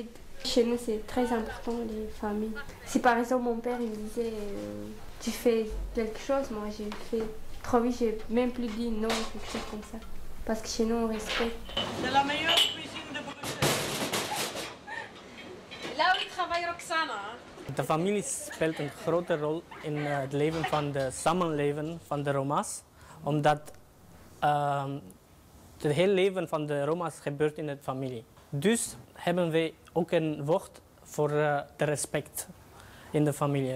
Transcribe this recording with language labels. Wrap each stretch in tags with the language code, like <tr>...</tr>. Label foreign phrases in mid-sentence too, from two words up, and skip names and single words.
<fr>Chez nous, c'est très important, les familles. Si, par exemple, mon père, il me disait, tu fais quelque chose, moi, j'ai fait trop vite, j'ai même plus dit non, quelque chose comme ça. Parce que chez nous, on respecte. C'est la meilleure cuisine de Bruxelles. Là où travaille Roxana.</fr> <nl>De familie speelt een grote rol in het leven van de samenleven van de Roma's. Omdat het hele leven van de Roma's gebeurt in de familie. Dus hebben wij ook een woord voor de respect in de familie.</nl>